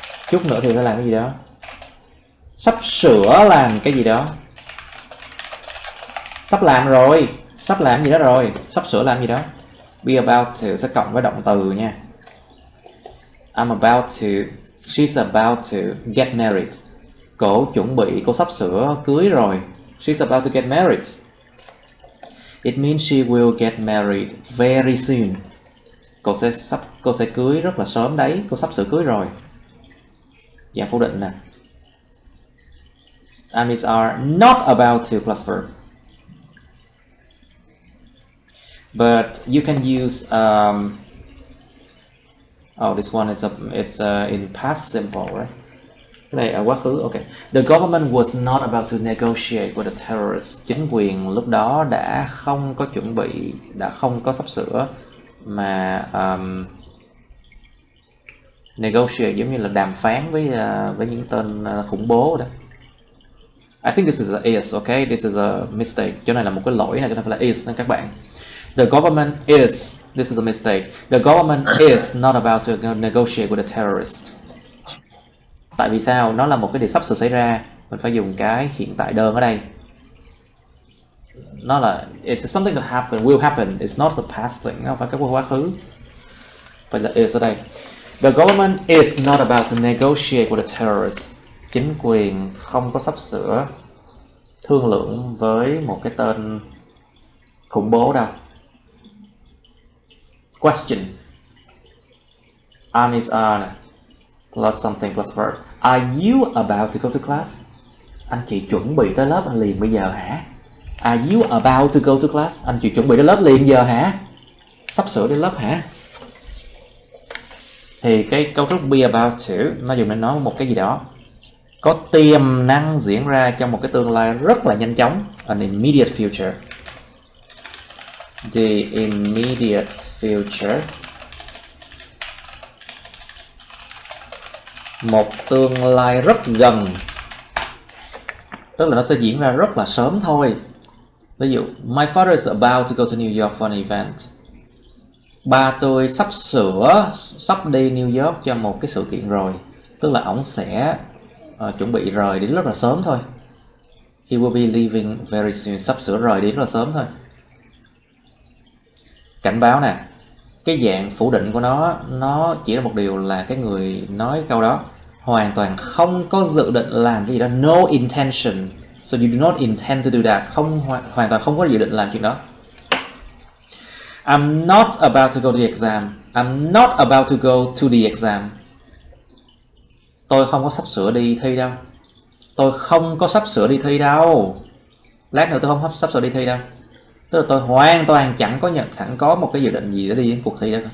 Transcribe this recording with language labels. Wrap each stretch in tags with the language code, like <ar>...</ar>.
<vi>Chút nữa thì sẽ làm cái gì đó. Sắp sửa làm cái gì đó. Sắp làm rồi, sắp làm gì đó rồi, sắp sửa làm gì đó.</vi> <en>Be about to</en> <vi>sẽ cộng với động từ nha.</vi> <en>I'm about to, she's about to get married.</en> <vi>Cô chuẩn bị, cô sắp sửa cưới rồi.</vi> <en>She's about to get married. It means she will get married very soon.</en> <vi>Cô sẽ cưới rất là sớm đấy, cô sắp sửa cưới rồi. Dạng phủ định nè.</vi> <en>And is are not about to plus verb. But you can use this one is it's in past simple, right?</en> <vi>Cái này ở quá khứ.</vi> <en>Okay. The government was not about to negotiate with the terrorists.</en> <vi>Chính quyền lúc đó đã không có chuẩn bị, đã không có sắp sửa mà negotiate giống như là đàm phán với những tên khủng bố đó.</vi> <en>I think this is a is, okay? This is a mistake.</en> <vi>Chỗ này là một cái lỗi này, cái này phải là is nên các bạn.</vi> <en>The government is, this is a mistake. The government is not about to negotiate with the terrorists.</en> <vi>Tại vì sao? Nó là một cái điều sắp sửa xảy ra. Mình phải dùng cái hiện tại đơn ở đây. Nó là</vi> <en>it's something that happen, will happen. It's not the past thing.</en> <vi>Nó không phải cái quá khứ. Vậy là is ở đây.</vi> <en>The government is not about to negotiate with the terrorists.</en> <vi>Chính quyền không có sắp sửa thương lượng với một cái tên khủng bố đâu.</vi> <en>Question. Am is are plus something plus verb. Are you about to go to class?</en> <vi>Anh chị chuẩn bị tới lớp anh liền bây giờ hả?</vi> <en>Are you about to go to class?</en> <vi>Anh chị chuẩn bị tới lớp liền giờ hả? Sắp sửa đến lớp hả? Thì cái cấu trúc be about to nó dùng để nói một cái gì đó có tiềm năng diễn ra trong một cái tương lai rất là nhanh chóng,</vi> <en>an immediate future. The immediate future,</en> <vi>một tương lai rất gần, tức là nó sẽ diễn ra rất là sớm thôi. Ví dụ,</vi> <en>my father is about to go to New York for an event.</en> <vi>Ba tôi sắp đi New York cho một cái sự kiện rồi, tức là ổng sẽ chuẩn bị rời đến rất là sớm thôi.</vi> <en>He will be leaving very soon,</en> <vi>sắp sửa rời đến rất là sớm thôi. Cảnh báo nè, cái dạng phủ định của nó chỉ là một điều là cái người nói câu đó hoàn toàn không có dự định làm cái gì đó,</vi> <en>no intention, so you do not intend to do that,</en> <vi>hoàn toàn không có dự định làm chuyện đó.</vi> <en>I'm not about to go to the exam. I'm not about to go to the exam.</en> <vi>Tôi không có sắp sửa đi thi đâu. Tôi không có sắp sửa đi thi đâu. Lát nữa tôi không sắp sửa đi thi đâu. Tức là tôi hoàn toàn chẳng có một cái dự định gì để đi đến cuộc thi đó.</vi>